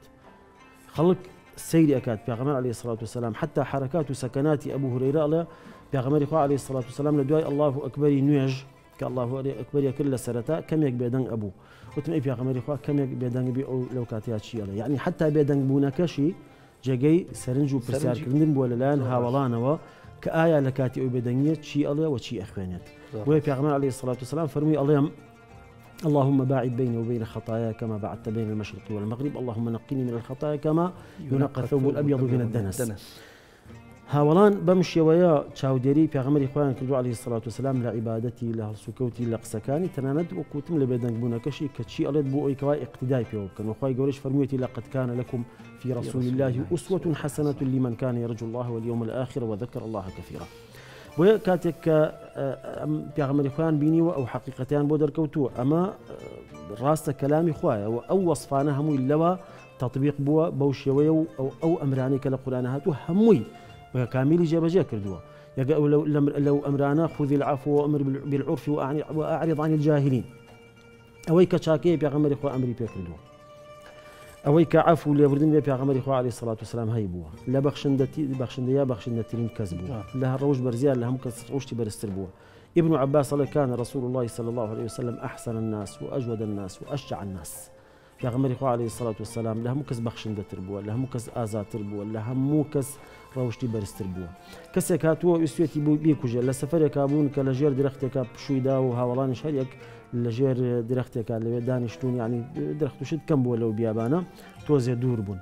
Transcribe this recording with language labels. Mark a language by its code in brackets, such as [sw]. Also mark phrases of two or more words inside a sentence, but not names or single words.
[ckb] خەڵک سەیری ئەکات پێغەمبەر [ar] عەلەیهی سڵات وسەلام [ckb] حتا حەرەکات و سەکەناتی ئەبوو هورەیرە ئەڵێ پێغەمبەری خوا عەلەیهی سڵات وسەلام لە دوای [ar] ئەڵڵاهو ئەکبەری [ckb] نوێژ کە [ar] ئەڵڵاهو ئەکبەری [ckb] کرد لە سەرەتا کەمێک بێدەنگ ئەبوو. وتم ئەی پێغەمبەری خوا کەمێک بێدەنگ بێ ئەو لەو کاتەیە چی ئەڵێ، یعنی حتا بێدەنگ بوونەکەشی جێگەی سەرنج و پرسیارکردن بووە لەلایەن هاوڵانەوە کە ئایا لە کاتی ئەو بێدەنگیە چی ئەڵێ و چی ئەخوێنێت. بۆیە پێغەمبەر [ar] عەلەیهی سڵات وسەلام [ckb] فەرمووی ئەڵێم [ar] اللهم باعد بيني وبين خطاياي كما بعدت بين المشرق والمغرب اللهم نقني من الخطايا كما ينقى الثوب الأبيض من الدنس. [ckb] هاوڵان بەم شێوەیە چاودێری پێغەمبەری خۆیان کردو [ar] عەلەیهی سڵات وسەلام [ckb] لە عیبادەتی لە هەڵسوکەوتی لە قسەکانی تەنانەت وەکوتم لە بێدەنگبوونەکەشی کە چی ئەڵێت بۆ ئەوی کەوای اقتیدای پێوە بکەن. وخوای گەورەش فەرموویەتی [ar] لقد كان لكم في رسول الله أسوة حسنة لمن كان يرجو الله واليوم الآخر وذكر الله كثيرا. [ckb] بۆیە کاتێک کە پێغەمبەری خۆیان بینیوە ئەو حەقیقەتیان بۆ دەرکەوتووە ئەمە ڕاستە کەلامی خوایە و ئەو وەصفانە هەمووی لەوە تەطبیق بووە بەو شێوەیە و ئەو ئەمرانەی کە لە قورئانە هاتووە هەمووی بە کامیلی جێبەجێ کردووە. لەو ئەمرانە [ar] خذ العفو وأمر بالعرف وأعرض عن الجاهلين. [ckb] ئەوەی کە چاکەیە پێغەمبەری خوا ئەمری پێ کردووە. ئەوەی کە عەفو لێبوردن بێ پێغەمبەری خوا [ar] عەلەیهی سڵات وسەلام [ckb] هەی بووە. لە بەخشندەیە بەخشندەترین کەس بووە. لە ڕەوش بەرزیان لە هەموو کەس ڕۆشتی بەرزتر بووە. [ar] ابن عباس قال كان رسول الله صلى الله عليه وسلم أحسن الناس وأجود الناس وأشجع الناس. [ckb] پێغەمبەری خوا [ar] عەلەیهی سڵات وسەلام [ckb] لە هەموو کەس بەخشندەتر بووە، لە هەموو کەس ئازاتر بووە، لە هەموو کەس ڕەوشتی بەرزتر بووە. کەسێک هاتووە ویستێتی بێکوژێت لە سەفەرێکا بوون کە لە ژێر درەختێکا پشوویدا و هاوڵانیش هەر یەک لە ژێر درەختێکا لەوێ دانیشتون، یعنی درەخت و شت کەم بووە لەو بیابانە تۆزێ دوور بوون.